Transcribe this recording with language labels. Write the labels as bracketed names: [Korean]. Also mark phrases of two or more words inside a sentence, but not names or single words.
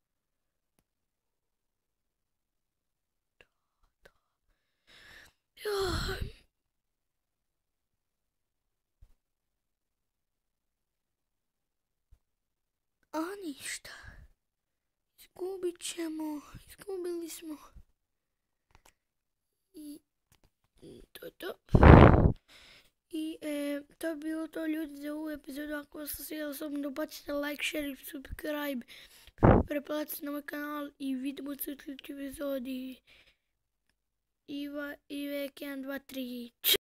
[Croatian] A ništa. Izgubit ćemo. Izgubili smo. I to je to. I to je bilo to, ljudi, za ovu epizodu. Ako vas se svidjelo, osobno bacite [English] like, share [Croatian] i subscribe. Preplatite na moj kanal i vidimo se u sljedećoj epizodi. Ivek 1, 2, 3.